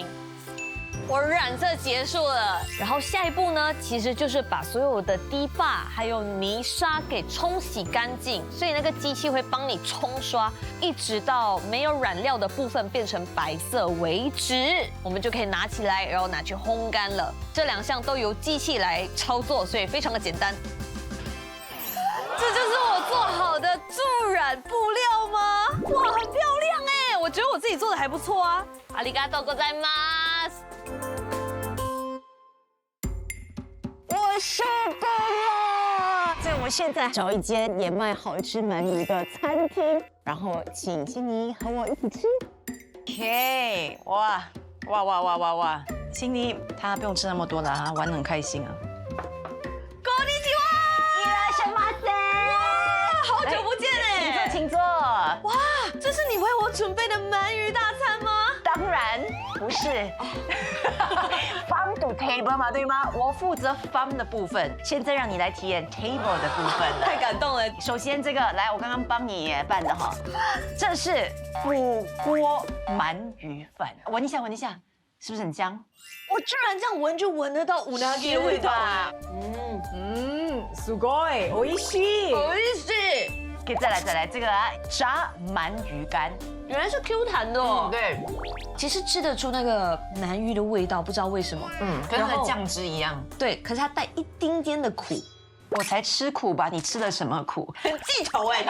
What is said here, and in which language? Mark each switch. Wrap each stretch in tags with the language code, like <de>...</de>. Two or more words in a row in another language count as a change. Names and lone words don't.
<zh>我染色结束了，然后下一步呢，其实就是把所有的堤坝还有泥沙给冲洗干净，所以那个机器会帮你冲刷，一直到没有染料的部分变成白色为止，我们就可以拿起来，然后拿去烘干了。这2项都由机器来操作，所以非常的简单。这就是我做好的助染布料吗？哇，很漂亮哎！我觉得我自己做的还不错啊。</zh> <ja>ありがとうございます。</ja> <zh>我收到了！所以我们现在找一间也卖好吃鳗鱼的餐厅，然后请心妮和我一起吃。 OK， 哇，心妮她不用吃那么多了，她玩得很开心啊。</zh> <ja>こんにちは。いらっしゃいませ。</ja> <zh>哇，好久不见哎！请坐。哇，这是你为我准备的鳗鱼大餐吗？当然不是。</zh> <en>Farm to table</en> <zh>嘛，对吗？我负责 farm 的部分，现在让你来体验 table 的部分了。太感动了。首先这个，来，我刚刚帮你拌的哈，这是腐锅鳗鱼饭，闻一下，闻一下，是不是很香？我居然这样闻就闻得到乌拉吉的味道。</zh> <ja>すごい美味しい。美味しい。</ja> <zh>可以再来这个炸鳗鱼干，原来是 Q 弹的哦。对，其实吃得出那个鳗鱼的味道，不知道为什么。跟它的酱汁一样。对，可是它带一丁点的苦。我才吃苦吧？你吃了什么苦？很记仇哎你。</zh>